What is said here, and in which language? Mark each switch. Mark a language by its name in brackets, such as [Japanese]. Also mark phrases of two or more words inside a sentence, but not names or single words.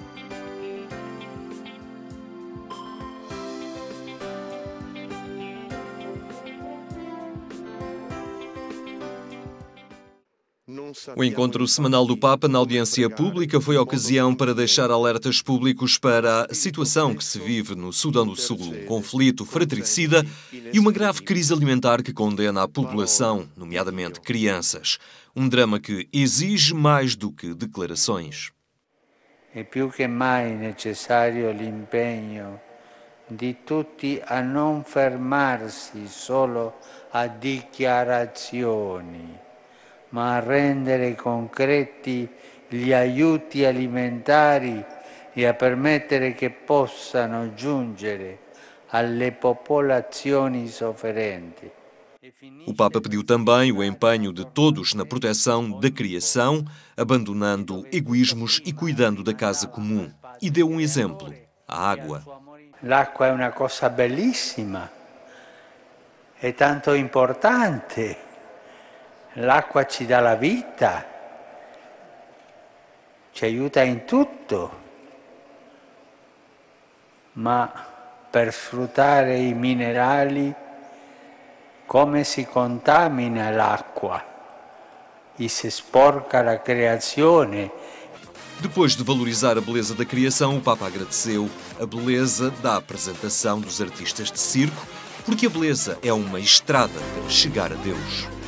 [Portuguese] O encontro semanal do Papa na audiência pública foi a ocasião para deixar alertas públicos para a situação que se vive no Sudão do Sul, um conflito fratricida e uma grave crise alimentar que condena a população, nomeadamente crianças. Um drama que exige mais do que declarações. [Italian] É più che mai necessario l'impegno di tutti a non fermarsi solo a dichiarazioni, ma a rendere concreti gli aiuti alimentari e a permettere che possano giungere alle popolazioni sofferenti. [Portuguese] O Papa pediu também o empenho de todos na proteção da criação, abandonando egoísmos e cuidando da casa comum. E deu um exemplo: a água. [Italian] L'acqua è una cosa bellissima, è tanto importante. L'acqua ci dà la vita, ci aiuta in tutto, ma per sfruttare i minerali come si contamina l'acqua e si sporca la creazione. [Portuguese] Depois de valorizar a beleza da criação, o Papa agradeceu a beleza da apresentação dos artistas de circo, porque a beleza é uma estrada para chegar a Deus.